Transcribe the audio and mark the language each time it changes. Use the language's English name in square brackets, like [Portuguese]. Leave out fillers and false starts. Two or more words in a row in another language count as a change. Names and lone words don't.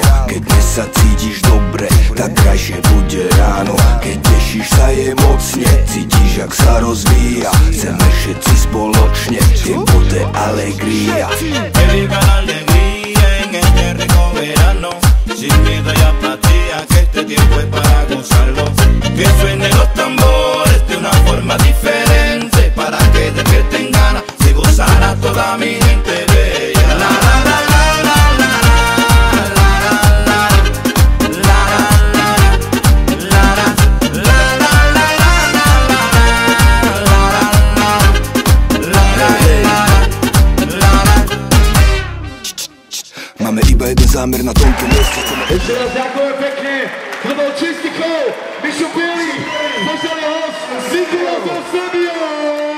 [Slovak] Keď dnes sa cítiš dobre, tak krajšie bude ráno. Keď tešíš sa je mocne, cítiš, jak sa rozvíja. Chceme všetci spoločne, [Spanish] tiempo de alegría. Que viva la alegría en este rico verano, sin miedo y apatía, que este tiempo es para gozarlo. Que suenen los tambores de una forma diferente, para que despierten ganas de gozar a toda mi gente bella. La la la la la la la la la [Slovak] Máme iba jeden zámer na tomto mieste. Ešte raz ďakujem pekne, to bol Čistý Chov, Mišo Bielý, požadný host, Nikola zo Srbia.